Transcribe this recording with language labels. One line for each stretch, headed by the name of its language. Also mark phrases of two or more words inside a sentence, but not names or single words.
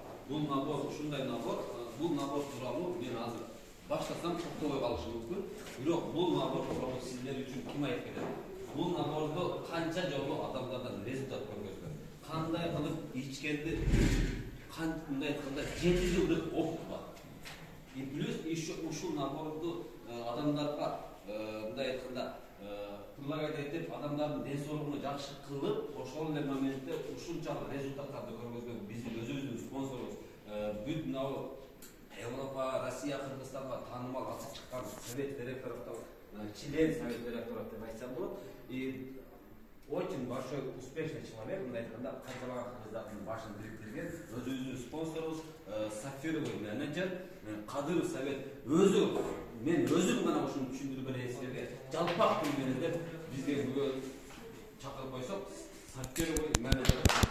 Kyrgyz: Бул набор ушундай набор, бул набор тууралуу мен азыр баштасам токтобой калышым мүмкүн. Бирок бул набор тууралуу сиздер үчүн ким айтып кетет? Бул набордо канча жолу адамдардан результат көргөзгөн? Кандай кылып ичкенди? Кандай айтканда 7 жылдык опыт бар.
Russian: И плюс еще
Kyrgyz: ушул наборду адамдарга мындай айтканда предлагать этип адамдардын ден соолугуна жакшы кылып, ошол эле моментте ушунчалык результаттарды көргөзгөн биздин өзүбүздүн спонсорубуз бүт мынау Европа, Россия, Кыргызстанга таанымал ачып чыккан
Russian: совет директоров, член совет директоров
Kyrgyz: деп айтсам болот.
Russian: И очень большой успешный человек,
Kyrgyz: мындай айтканда канчалаган кыргыздардын башын бириктирген өзүбүздүн спонсорубуз Сафировый менеджер Кадыров совет өзү мен өзүм гана ушуну түшүндүрүп берейин силерге. Жалпак тил менен деп бизге бүгүн чакырып койсок, Сафировый менеджер.